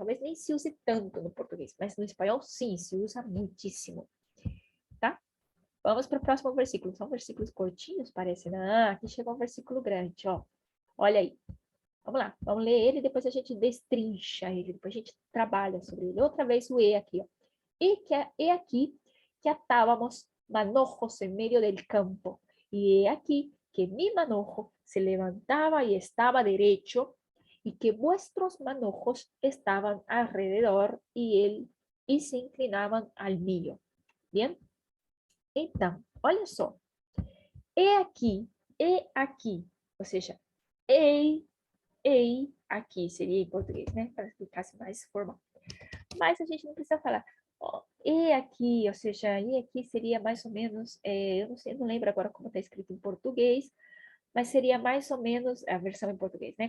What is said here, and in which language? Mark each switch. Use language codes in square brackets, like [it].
[pt] Talvez nem se use tanto no português, mas no espanhol, sim, se usa muitíssimo. Tá? Vamos para o próximo versículo. São versículos curtinhos, parece, né? Ah, aqui chegou um versículo grande, ó. Olha aí. Vamos lá. Vamos ler ele, depois a gente destrincha ele. Depois a gente trabalha sobre ele. Outra vez o E aqui, ó. [es] E aqui que atábamos manojos en medio del campo. Y he aquí que mi manojo se levantaba y estaba derecho, y que vuestros manojos estaban alrededor y se inclinaban al mío. [pt] Bien? Então, olha só. E aqui, ou seja, ei, aqui seria em português, né? Para ficar mais formal. Mas a gente não precisa falar. E aqui, ou seja, e aqui seria mais ou menos, eu não sei, não lembro agora como está escrito em português, mas seria mais ou menos a versão em português, né?